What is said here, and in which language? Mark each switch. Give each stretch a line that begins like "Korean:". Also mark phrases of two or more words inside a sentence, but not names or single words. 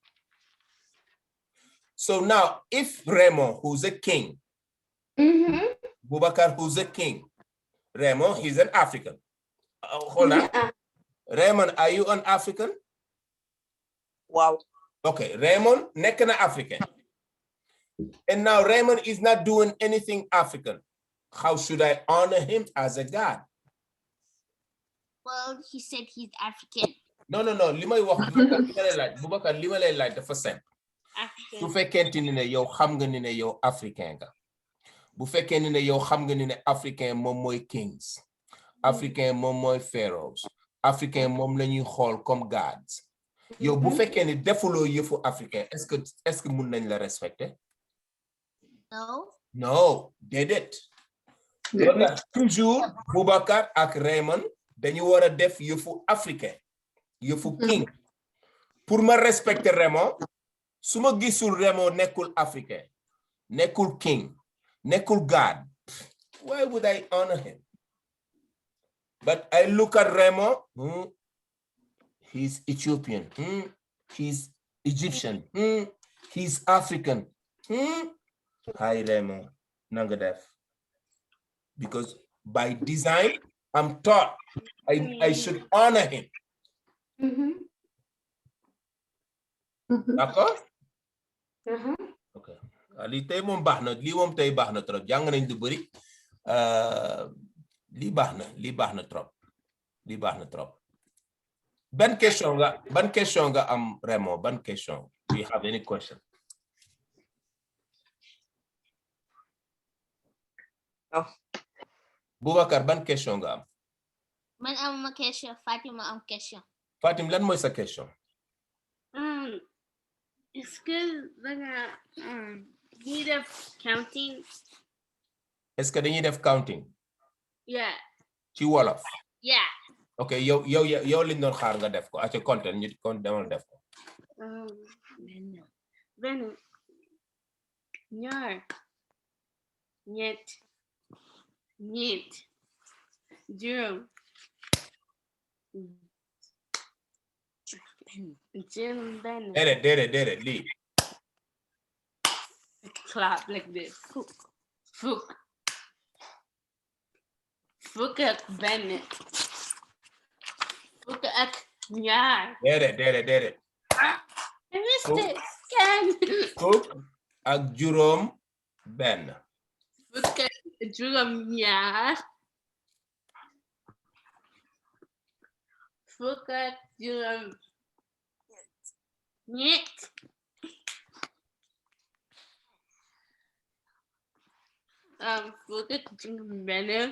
English: So now if Raymond, who's a king, Boubacar, who's a king, Raymond, he's an African. Hold on. Raymond, are you an African? Wow. Okay, Raymond,
Wolof: nekk na African.
English: And now Raymond is not doing anything African. How should I honor him as a God? Well, he said he's African. No.
Wolof: Li may wax Boubacar li ma lay laaj dafa simple. Su fekkente ni ne yow xam nga ni ne yow Africain nga. Bu fekkee ni ne yow xam nga ni ne Africain moom mooy kings. Africain moom mooy pharaohs. Africain moom la ñuy xool comme gods. Yow bu fekkee ni defuloo yëfu Africain,
French: est-ce que
Wolof: mun nañ la respecter?
English: No.
Wolof: No, déedéet. Toujours Boubacar ak Raymond dañu war a def yëfu Africain, yëfu king. Pour ma respecter Raymond, su ma gisul Raymond nekkul Africain, nekkul king, nekkul God,
English: why would I honor him? But I look at Raymond, he's Ethiopian, he's Egyptian, he's African. Hi Raymond,
Wolof: nanga def.
English: Because by design, I'm taught I should honor him.
French: D'accord?
English: Okay.
Wolof: Li tay mom baxna, li mom tay baxna trop. Jang nañ du bari. Li baxna trop. Li baxna trop. Ban question nga am Raymond, ban question?
English: Do you have any question? No.
Wolof: Boubacar, ban question nga am? Man am ma question, Fatima am question. Fatim, lan mooy sa question?
English: It's good need of counting.
French: Est-ce que
Wolof: dañuy def counting?
English: Yeah.
Wolof: Ci Wolof.
English: Yeah.
Wolof: Okay, yow liñ doon xaar nga def ko. Aca content ñu kon demal def ko. Ben. Ñaar. Ñett. Ñeent. Juróom. Ben. Déedéet lii.
English: Clap like this.
Wolof: Fook. fukk ak benn. Fukk ak ñaar. Déedéet.
English: I missed it.
Wolof: Ken. Fukk ak juróom benn. Fukk ak juróom ñaar. Fukk ak juróom ñett. Fukk ak juróom benn.